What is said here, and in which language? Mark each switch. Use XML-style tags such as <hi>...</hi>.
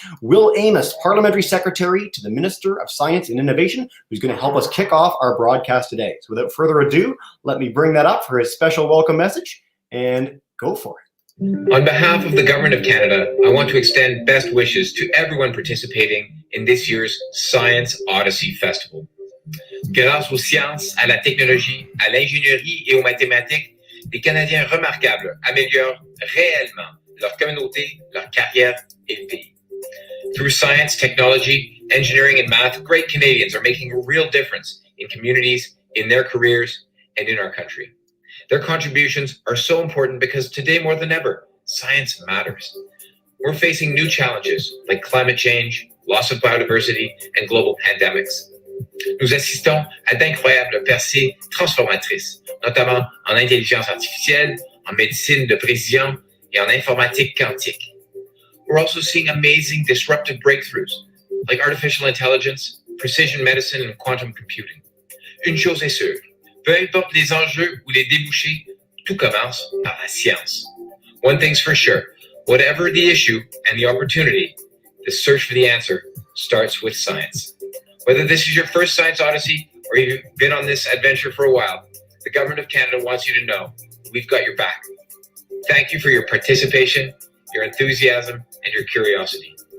<en>Will Amos, Parliamentary Secretary to the Minister of Science and Innovation, who's going to help us kick off our broadcast today. So without further ado, let me bring that up for his special welcome message and go for it. On behalf of the Government of Canada, I want to extend best wishes to everyone participating in this year's Science Odyssey Festival.</en> <fr>Grâce aux sciences, à la technologie, à l'ingénierie et aux mathématiques, les Canadiens remarquables améliorent réellement leur communauté, leur carrière et le pays.</fr> <en>Through science, technology, engineering, and math, great Canadians are making a real difference in communities, in their careers, and in our country. Their contributions are so important because today more than ever, science matters. We're facing new challenges like climate change, loss of biodiversity, and global pandemics.</en> <fr>Nous assistons à d'incroyables percées transformatrices, notamment en intelligence artificielle, en médecine de précision et en informatique quantique.</fr> <en>We're also seeing amazing disruptive breakthroughs like artificial intelligence, precision medicine, and quantum computing.</en> <fr>Une chose est sûre, peu importe les enjeux ou les débouchés, tout commence par la science.</fr> <en>One thing's for sure, whatever the issue and the opportunity, the search for the answer starts with science. Whether this is your first Science Odyssey or you've been on this adventure for a while, the Government of Canada wants you to know we've got your back. Thank you for your participation, your enthusiasm, and your curiosity.</en>